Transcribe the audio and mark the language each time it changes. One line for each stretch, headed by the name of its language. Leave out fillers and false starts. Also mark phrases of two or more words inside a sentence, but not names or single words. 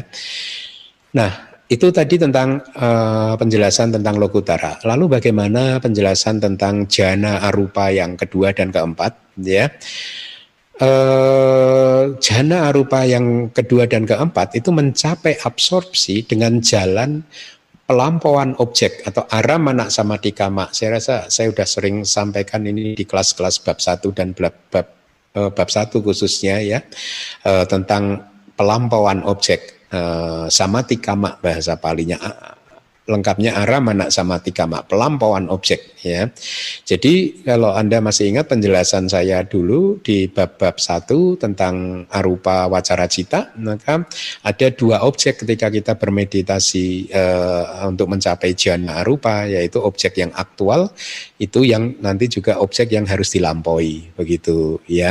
Indonesian: Nah, itu tadi tentang penjelasan tentang Lokutara. Lalu bagaimana penjelasan tentang
Pali: jana arupa
Indonesian: yang kedua dan keempat ya.
Pali: Jana arupa
Indonesian: yang kedua dan keempat itu mencapai absorpsi dengan jalan pelampauan objek atau
Pali: aramana samadhi kama.
Indonesian: Saya rasa saya sudah sering sampaikan ini di kelas-kelas bab 1 dan bab 1 khususnya ya, tentang pelampauan objek.
Pali: Samadhi kama
Indonesian: bahasa palinya, lengkapnya
Pali: aramana samadhi kama,
Indonesian: pelampauan objek ya. Jadi kalau Anda masih ingat penjelasan saya dulu di bab-bab 1 tentang
Pali: arupa wacara cita,
Indonesian: maka ada dua objek ketika kita bermeditasi untuk mencapai
Pali: jana arupa,
Indonesian: yaitu objek yang aktual, itu yang nanti juga objek yang harus dilampaui begitu ya.